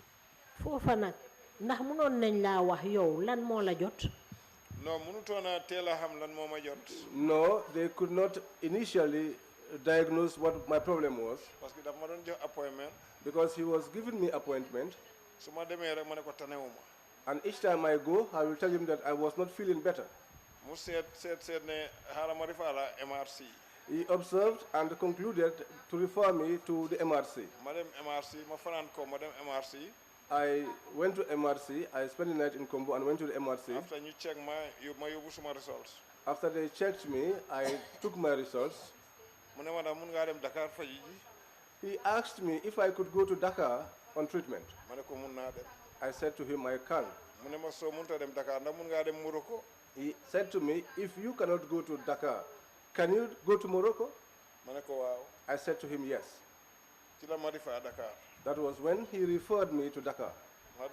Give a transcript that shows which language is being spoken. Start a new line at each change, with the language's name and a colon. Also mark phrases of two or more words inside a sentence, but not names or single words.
Wolof: foofa nag ndax mënoon nañ laa wax yow lan moo la jot. Non mënutoon a teel a xam lan moo ma jot.
English: No, they could not initially diagnose what my problem was
French: Parce que
Wolof: dafa ma doon jox appointment.
English: because he was giving me appointment,
Wolof: Su ma demee rek ma ne ko tanewu ma.
English: and each time I go, I will tell him that I was not feeling better.
Wolof: Mu seet ne xaaral ma refer la MRC.
English: He observed and concluded to refer me to the MRC.
Wolof: Ma dem MRC ma fanaan ko ma dem MRC.
English: I went to MRC. I spent the night in Kombo and went to the MRC. After you check my
Wolof: yóbbu suma
English: results. After they checked me, I took my results.
Wolof: mu ne ma daal mun ngaa dem Dakar faji ji.
English: He asked me if I could go to Dakar on treatment.
Wolof: ma ne ko mun naa dem.
English: I said to him, I can.
Wolof: mu ne ma soo mënut dem Dakar ndax mun ngaa dem Morocco.
English: He said to me, if you cannot go to Dakar, can you go to Morocco?
Wolof: ma ne ko waaw.
English: I said to him, yes.
Wolof: ci la ma rifaa Dakar.
English: That was when he referred me to Dakar.